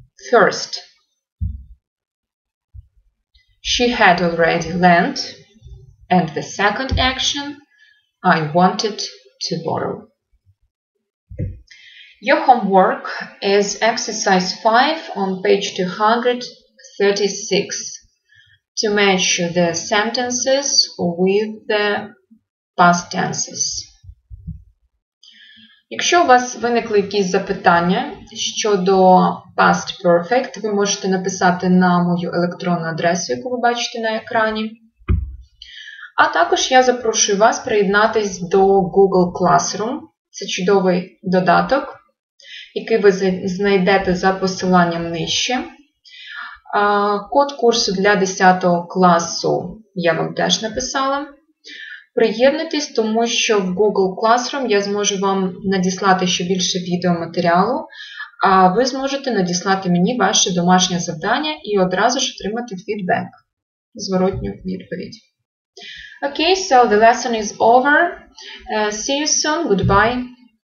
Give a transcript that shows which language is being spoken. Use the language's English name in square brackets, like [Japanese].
[English] First, she had already lent, and the second action, I wanted to borrow. Your homework is exercise 5 on page 236. To match the sentences with the past tenses. [Ukrainian] Якщо у вас виникли якісь запитання щодо past perfect, ви можете написати на мою електронну адресу, яку ви бачите на екрані. А також я запрошую вас приєднатись до Google Classroom. Це чудовий додаток, який ви знайдете за посиланням нижче. Код курсу для 10 класу я вам теж написала. Приєднуйтесь, тому що в Google Classroom я зможу вам надіслати ще більше відеоматеріалу, а ви зможете надіслати мені ваше домашнє завдання і одразу ж отримати фідбек, зворотню відповідь. [English] Okay, so the lesson is over. See you soon. Goodbye.